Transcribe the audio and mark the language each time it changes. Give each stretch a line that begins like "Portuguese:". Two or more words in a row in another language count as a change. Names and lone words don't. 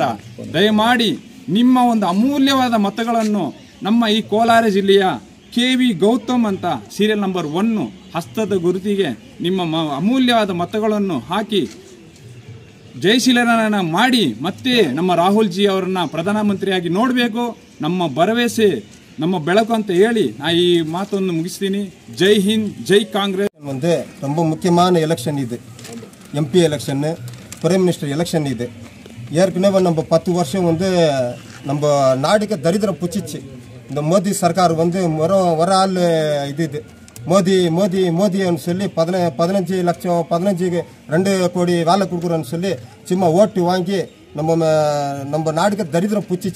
Kannada: ದಯಮಾಡಿ ನಿಮ್ಮ ಒಂದು ಅಮೂಲ್ಯವಾದ ಮತಗಳನ್ನು ನಮ್ಮ ಈ ಕೋಲಾರ ಜಿಲ್ಲೆಯ ಕೆವಿ ಗೌತಮ್ ಅಂತ
English: serial number
Kannada: 1 ಹಸ್ತದ ಗುರುತಿಗೆ ನಿಮ್ಮ ಅಮೂಲ್ಯವಾದ ಮತಗಳನ್ನು ಹಾಕಿ ಜಯಶೀಲರನ್ನ ಮಾಡಿ ಮತ್ತೆ ನಮ್ಮ ರಾಹುಲ್ ಜಿ ಅವರನ್ನ ಪ್ರಧಾನಮಂತ್ರಿಯಾಗಿ ನೋಡಬೇಕು. ನಮ್ಮ ಭರವಸೆ ನಮ್ಮ ಬೆಳಕು ಅಂತ ಹೇಳಿ ನಾ ಈ ಮಾತನ್ನು ಮುಗಿಸ್ತೀನಿ.
Hindi: जय हिंद,
Kannada: ಜೈ ಕಾಂಗ್ರೆಸ್.
Tamil: வந்து ரொம்ப முக்கியமான எலெக்ஷன் இது.
English: MP election, prime minister election
Tamil: இது. ஏற்கனவே நம்ம 10 வருஷம் வந்து நம்ம நாடுக்கு தரித்திரம் புச்சிச்சு. இந்த மோடி சர்க்கார் வந்து ஒரு ஆள் இது மோதின்னு சொல்லி 15 லட்சம் 2 கோடி வேலை கொடுக்குறோன்னு சொல்லி சும்மா ஓட்டு வாங்கி நம்ம நாடுக்கு தரித்திரம் புச்சிச்சு.